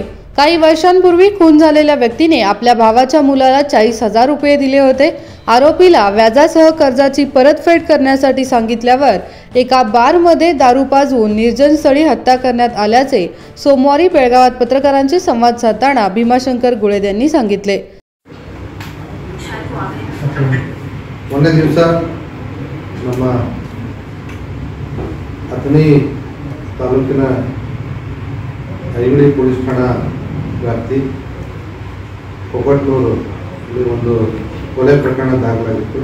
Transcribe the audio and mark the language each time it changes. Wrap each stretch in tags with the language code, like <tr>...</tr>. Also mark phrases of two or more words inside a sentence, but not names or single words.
<mr>काही वर्षांपूर्वी खून झालेल्या व्यक्तीने आपल्या भावाच्या मुलाला 40,000 रुपये दिले होते। आरोपीला व्याजासह कर्जाची परतफेड करण्यासाठी सांगितल्यावर एका बारमध्ये दारू पाजवून निर्जन स्थळी हत्या करण्यात आल्याचे सोमवारी बेळगावात पत्रकारांशी संवाद साधताना भीमाशंकर गुळेद यांनी सांगितले।</mr> <kn>ಮೊನ್ನೆ ದಿವಸ ನಮ್ಮ ಅಥಣಿ ತಾಲೂಕಿನ ಐಗಡಿ ಪೊಲೀಸ್ ಠಾಣಾ ವ್ಯಾಪ್ತಿ ಕೊಕ್ಕಟ್ನೂರು ಇಲ್ಲಿ ಒಂದು ಕೊಲೆ ಪ್ರಕರಣ ದಾಖಲಾಗಿತ್ತು।</kn>